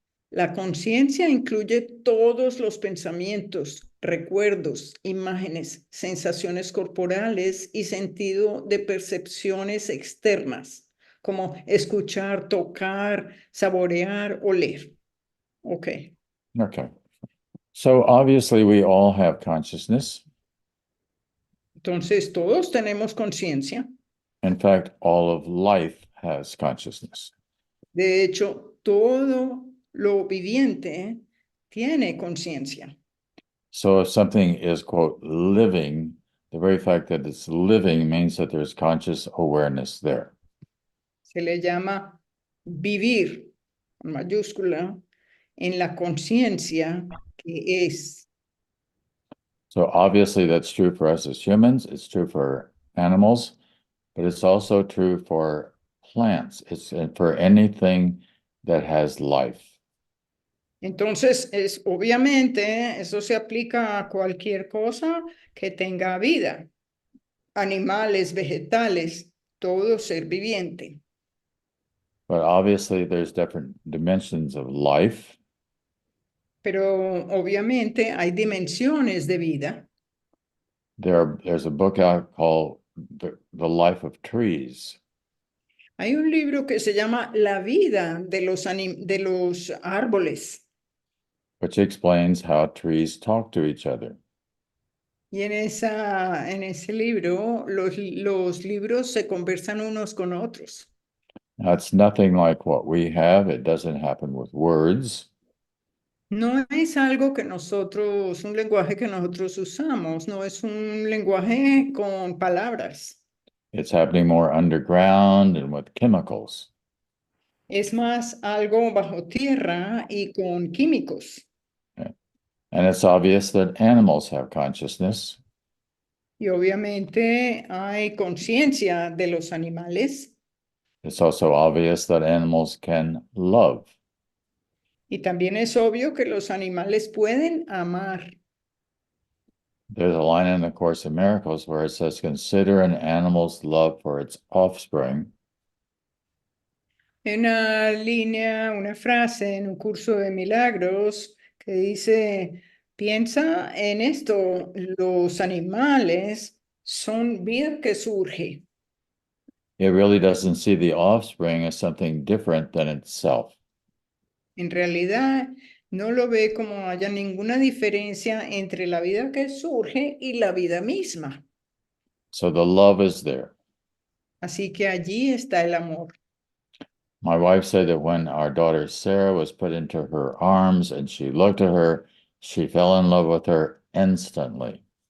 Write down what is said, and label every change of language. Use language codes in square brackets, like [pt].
[es] La conciencia incluye todos los pensamientos, recuerdos, imágenes, sensaciones corporales y sentido de percepciones externas, como escuchar, tocar, saborear, oler. [en] Okay. Okay. So obviously we all have consciousness. [es] Entonces, todos tenemos conciencia. [en] In fact, all of life has consciousness. [es] De hecho, todo lo viviente tiene conciencia. [en] So if something is, quote, living, the very fact that it's living means that there's conscious awareness there. [es] Se le llama vivir, con mayúscula, en la conciencia que es. [en] So obviously that's true for us as humans, it's true for animals, but it's also true for plants. It's for anything that has life. [es] Entonces, obviamente, eso se aplica a cualquier cosa que tenga vida. Animales, vegetales, todo ser viviente. [en] But obviously there's different dimensions of life. [es] Pero obviamente hay dimensiones de vida. [en] There's a book out called The Life of Trees. [es] Hay un libro que se llama La vida de los árboles. [en] Which explains how trees talk to each other. [es] Y en ese libro, los libros se conversan unos con otros. [en] Now, it's nothing like what we have. It doesn't happen with words. [es] No es algo que un lenguaje que nosotros usamos, no es un lenguaje con palabras. [en] It's happening more underground and with chemicals. [es] Es más algo bajo tierra y con químicos. [en] And it's obvious that animals have consciousness. [es] Y obviamente hay conciencia de los animales. [en] It's also obvious that animals can love. [es] Y también es obvio que los animales pueden amar. [en] There's a line in the Course in Miracles where it says, consider an animal's love for its offspring. [es] Una línea, una frase en un curso de Milagros que dice, piensa en esto, los animales son vida que surge. [en] It really doesn't see the offspring as something different than itself. [es] En realidad, no lo ve como haya ninguna diferencia entre la vida que surge y la vida misma. [en] So the love is there. [es] Así que allí está el amor. [en] My wife said that when our daughter Sarah was put into her arms and she looked at her, she fell in love with her instantly.